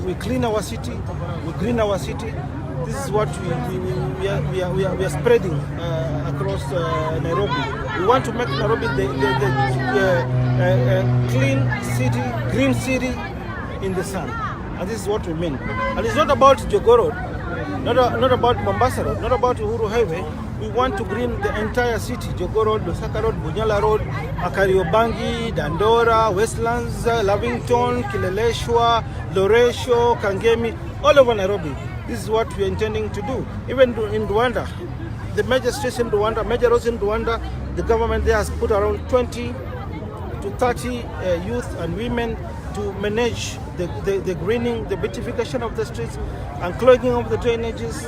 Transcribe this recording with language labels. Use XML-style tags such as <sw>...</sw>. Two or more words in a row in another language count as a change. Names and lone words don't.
<en>We clean our city, we green our city. This is what we are spreading across Nairobi. We want to make Nairobi the clean city, green city in the sun. And this is what we mean. And it's not about Jogoo Road, not about Mombasa Road, not about Uhuru Highway. We want to green the entire city. Jogoo Road, Lusaka Road, Bunyala Road, Kariobangi, Dandora, Westlands, Lavington, Kileleshwa, Loresho, Kangemi, all over Nairobi. This is what we are intending to do. Even in Rwanda, the major streets in Rwanda, major roads in Rwanda, the government there has put around 20 to 30 youth and women to manage the greening, the beautification of the streets and clogging of the drainages.</en>